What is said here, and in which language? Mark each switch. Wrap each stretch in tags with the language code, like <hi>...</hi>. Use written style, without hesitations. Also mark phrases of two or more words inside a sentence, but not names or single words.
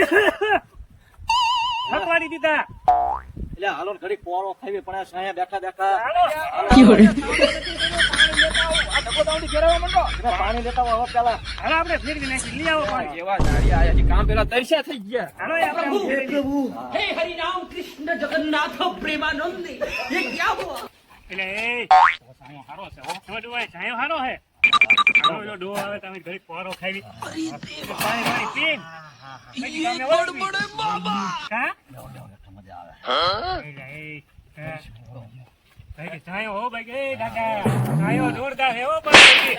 <gu>થકવાડી દીધા. એટલે હાલો ને ઘડીક પોરો ખાવી પણ આ સાયા બેઠા બેઠા હાલો. પાણી લેતા આવું. આ ઢગલો તાવડી ફેરવવા માંડો. પાણી લેતા આવો પેલા હાલો આપણે ફેરવી નાખી. લઈ આવો પાણી. એવા ઝાડિયા આયા છે, કામ પેલા તરસ્યા થઈ ગયા. હાલો એ આપણે ફેરવી.</gu> <hi>हे हरि राम कृष्ण जगन्नाथ प्रेमानंद ये क्या हुआ</hi> <gu>એટલે એ સાયો હારો છે હો. જો ડોહા સાયો હારો છે. હાલો જો ડોહો આવે તમે ઘડીક પોરો ખાવી. પાણી પી. પછી તમે વળવી. હા? એટલે એ, હા. ભાઈ સાયો હો ભાઈ, એ દાદા સાયો જોરદાર છે હો ભાઈ.</gu>